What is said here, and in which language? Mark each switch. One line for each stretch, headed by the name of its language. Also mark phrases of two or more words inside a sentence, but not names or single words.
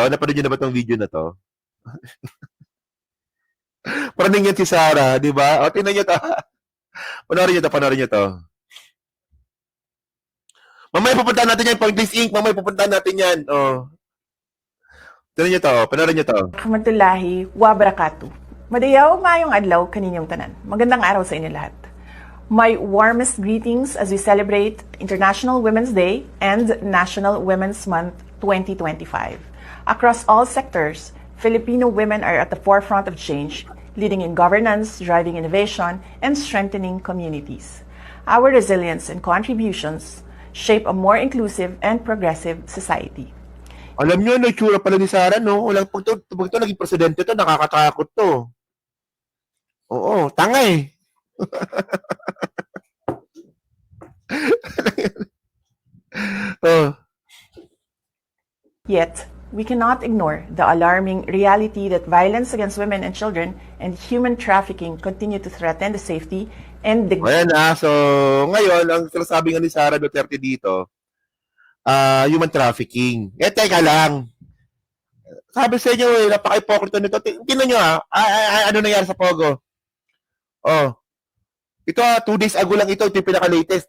Filipino: Napanood niyo na ba itong video na to? Paraning yan si Sara, di ba? Tingnan niyo to. Panoorin niyo to. Mamaya pupuntahan natin yan, Pointless Inc. Mamaya pupuntahan natin yan. Tingnan niyo to, panoorin niyo to.
Arabic: رحمة الله وبركاته.
Cebuano: Madayaw mayong adlaw kaninyong tanan.
Filipino: Magandang araw sa inyo lahat.
English: My warmest greetings as we celebrate International Women's Day and National Women's Month 2025. Across all sectors, Filipino women are at the forefront of change, leading in governance, driving innovation, and strengthening communities. Our resilience and contributions shape a more inclusive and progressive society.
Filipino: Alam nyo, itsura pala ni Sara, no? Pag ito naging presidente to, nakakatakot to. Oo, tanga eh.
English: Yet, we cannot ignore the alarming reality that violence against women and children and human trafficking continue to threaten the safety and dignity.
Filipino: Ayan so ngayon, ang sinasabi nga ni Sara Duterte dito,
English: human trafficking.
Filipino: Teka lang. Sabi sa inyo, napaka-ipokrito nito. Tingnan nyo ano nangyari sa Pogo? Ito
English: 2 days ago
Filipino: lang ito yung pinaka-latest.